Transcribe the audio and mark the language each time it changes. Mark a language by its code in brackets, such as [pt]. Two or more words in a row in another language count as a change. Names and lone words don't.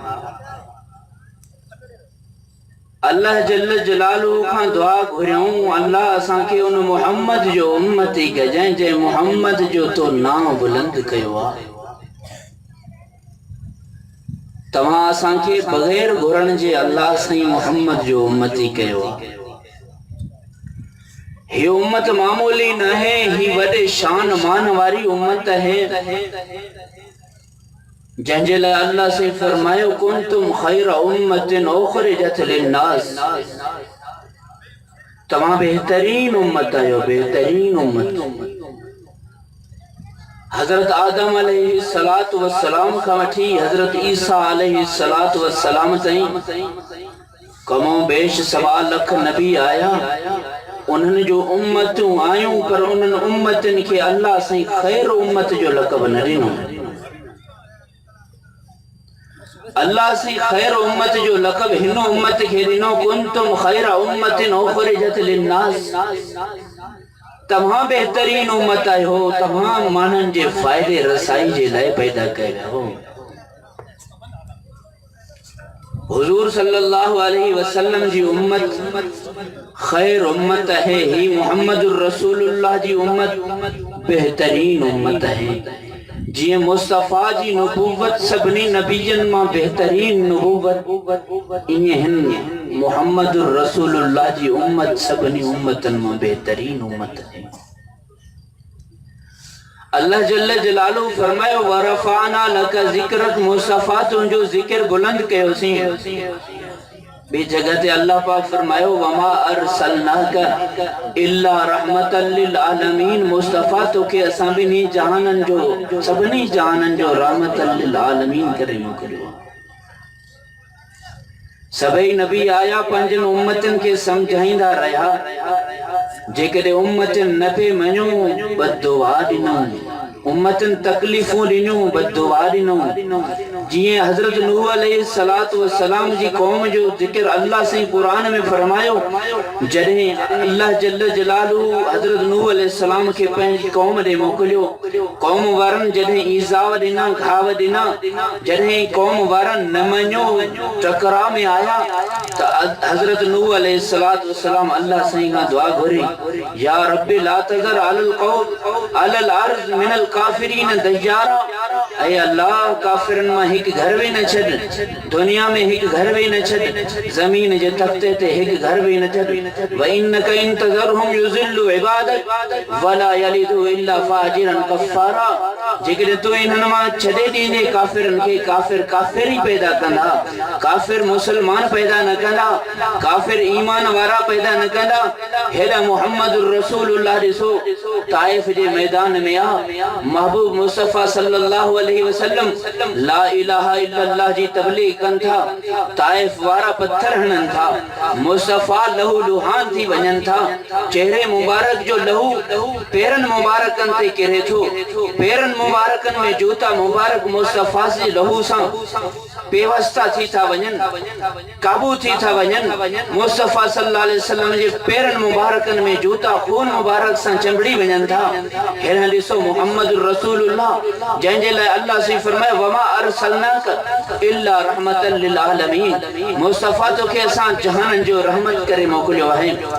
[sd] अल्लाह [ar] جل جلاله [sd] खां दुआ घुरियूं अल्लाह असांखे उन मुहम्मद जो उम्मती कजांइ जंहिं मुहम्मद जो तो नाम बुलंद कयो आहे। तव्हां असांखे बग़ैर घुरण जे अल्लाह साईं मुहम्मद जो उम्मती कयो आहे। ही उम्मत मामूली न है, ही वडे शान मान वारी उम्मत है जंहिंजे लाइ अल्लाह से फरमायो [ar] كنتم خير أمة أخرجت للناس. [sd] तव्हां बेहतरीन उम्मत आहियो, बेहतरीन उम्मत। हजरत आदम [ar] عليه الصلاة والسلام [sd] खां वठी हजरत ईसा [ar] عليه الصلاة والسلام [sd] ताईं कमो बेश 1.25 लाख नबी आया, उन्हनि जो उम्मतूं आयूं, पर उन्हनि उम्मतनि खे अल्लाह साईं ख़ैर उम्मत जो लक़ब न ॾिनो। अल्लाह साईं ख़ैर उम्मत जो लक़ब हिन उम्मत खे ॾिनो [ar] كنتم خير أمة أخرجت للناس. [sd] तव्हां बेहतरीन उम्मत आहियो, तव्हां माण्हुनि जे फ़ाइदे रसाई जे लाइ पैदा कया हो। हुजूर [ar] صلى الله عليه وسلم [sd] जी उम्मत खैर उम्मत है। ही मुहम्मदुर रसूलुल्लाह जी उम्मत बेहतरीन उम्मत है। जी मुस्तफ़ा जी नबूवत सभिनी नबीयन मां बेहतरीन नबूवत इन मुहम्मदुर रसूलुल्लाह जी उम्मत सभिनी उम्मतन मां बेहतरीन उम्मत है। अल्लाह [ar] جل جلاله [sd] फरमायो [ar] ورفعنا لك ذكرك. [sd] मुस्तफ़ा तुंहिंजो ज़िक्र बुलंद कयोसीं। बी जगह ते अल्लाह पाक फरमायो [ar] وما أرسلناك إلا رحمة للعالمين. [sd] मुस्तफ़ा तोखे असां ॿिन्ही जहाननि जो सभिनी जहाननि जो [ar] رحمة للعالمين [sd] करे मोकिलियो। सभई नबी आया पंजनि उम्मतनि खे समझाईंदा रहिया। जेकॾहिं उम्मतनि न पे मञो बददुआ ॾिनऊं, उम्मतनि तकलीफ़ूं ॾिनियूं बददुआ ॾिनऊं। जी हजरत नूह [ar] عليه الصلاة والسلام [sd] जी कौम जो जिक्र अल्लाह से कुरान में फरमायो जॾहिं अल्लाह [ar] جل جلاله [sd] हजरत नूह अलैहिस्सलाम के पंहिंजी कौम ॾे मोकिलियो कौम वारनि जॾहिं ईज़ाव ॾिना घाव ॾिना जॾहिं कौम वारनि न मञो टकराव में आया त हजरत नूह [ar] عليه الصلاة والسلام [sd] अल्लाह से खां दुआ घुरी [ar] يا ربي لا تذر على الأرض من الكافرين ديارا [sd] ऐ अल्लाह काफिरन में एक घर भी न छड़ दुनिया में एक घर भी न छड़ जमीन जे तख्ते ते एक घर भी न छड़ [ar] وإنك إن تذرهم يضلوا عبادك ولا يلدوا إلا فاجرا [sd] कफ़ारा जेकॾहिं तू इन्हनि मां छॾे ॾींदे काफिरन के काफिर काफिर ही पैदा कंदा काफिर मुसलमान पैदा न कंदा काफिर ईमान वारा पैदा न कंदा हेॾा मुहम्मदुर रसूलुल्लाह ॾिसो ताइफ जे मैदान में आ महबूब मुस्तफा [ar] صلى الله عليه وسلم لا إله إلا الله [sd] जी तबलीग कन था ताइफ वारा पत्थर हणन था मुस्तफा लहू लुहान थी वञन था चेहरे मुबारक जो लहू पेरन मुबारकन ते किरे थो पेरन मुबारकन में जूता मुबारक मुस्तफा से लहू सा बेवस्ता थी था वञन काबू थी था वञन मुस्तफा [ar] صلى الله عليه وسلم [sd] जे पेरन मुबारकन में जूता खून मुबारक सा चंबड़ी वञन था हेरा ॾिसो मुहम्मदुर रसूलुल्लाह जंहिंजे लाइ अल्लाह से फरमाए [ar] وما أرسلناك إلا رحمة للعالمين [sd] मुस्तफा तो के असां जहान जो रहमत करे मोकिलियो आहे